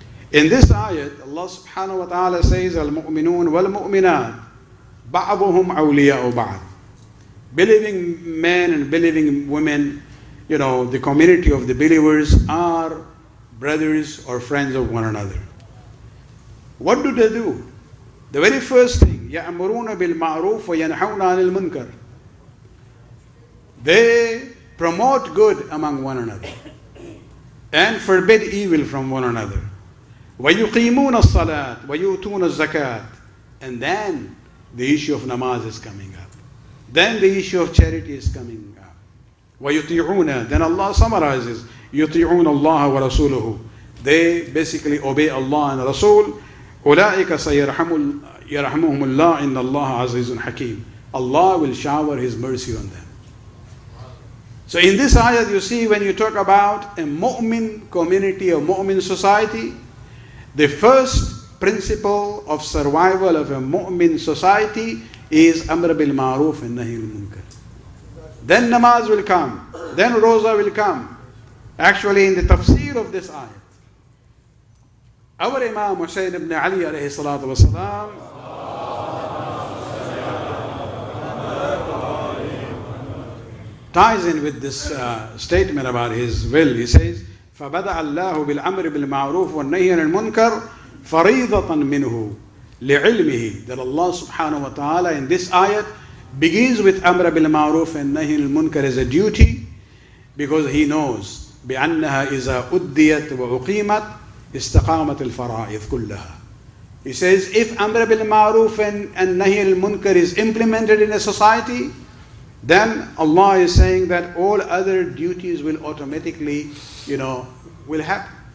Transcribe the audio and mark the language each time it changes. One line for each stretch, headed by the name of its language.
English: In this ayat, Allah subhanahu wa ta'ala says,
Arabic: Al-mu'minun wal-mu'minat ba'duhum awliya'u ba'd.
English: Believing men and believing women, the community of the believers are brothers or friends of one another. What do they do?
Arabic: The very first thing, يَأْمُرُونَ بِالْمَعْرُوفِ وَيَنْحَوْنَ عَنِ الْمُنْكَرِ. They
English: promote good among one another and forbid evil from one another.
Arabic: وَيُقِيمُونَ الصَّلَاةِ وَيُؤْتُونَ الزَّكَاةِ.
English: And then the issue of namaz is coming up. Then the issue of charity is coming up.
Arabic: وَيُطِيعُونَ.
English: Then Allah summarizes,
Arabic: يُطِيعُونَ اللَّهَ وَرَسُولُهُ.
English: They basically obey Allah and Rasul.
Arabic: أُولَٰئِكَ سَيَرْحَمُهُمُ اللَّهُ إِنَّ اللَّهَ عَزِيزٌ حَكِيمٌ.
English: Allah will shower His mercy on them. So in this ayat you see, when you talk about a mu'min community, a mu'min society, the first principle of survival of a mu'min society is Amr bil Ma'ruf and Nahi al Munkar. Then namaz will come, then roza will come. Actually, in the tafsir of this ayat, our Imam Husayn ibn Ali alayhi salatu wasalam ties in with this statement about his will. He says,
Arabic: فَبَدَعَ اللَّهُ بِالْأَمْرِ بِالْمَعْرُوفِ وَالنَّهْيِ عَنِ الْمُنْكَرِ فَرِيضَةً مِنْهُ لِعِلْمِهِ.
English: That Allah subhanahu wa ta'ala in this ayat begins with Amr bil Ma'ruf and Nahi al Munkar as a duty, because He knows
Arabic: بِأَنَّهَا إِذَا أُدِّيَتْ وَأُقِيمَتْ استقامت الفرائض كلها.
English: He says, if Amr bil Ma'ruf and Nahi al Munkar is implemented in a society, then Allah is saying that all other duties will automatically, will happen.